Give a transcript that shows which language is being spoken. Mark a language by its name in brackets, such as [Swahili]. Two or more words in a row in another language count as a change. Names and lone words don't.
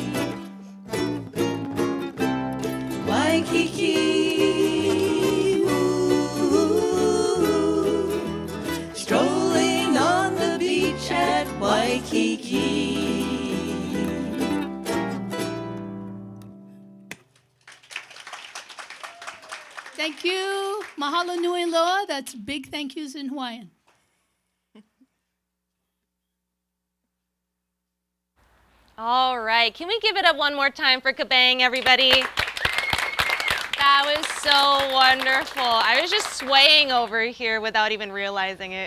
[English] Waikiki, ooh, strolling on the beach at Waikiki. Thank you. [Hawaiian] Mahalo nui loa. [English] That's big thank yous in Hawaiian. All right, can we give it up one more time for Kabang, everybody? That was so wonderful. I was just swaying over here without even realizing it.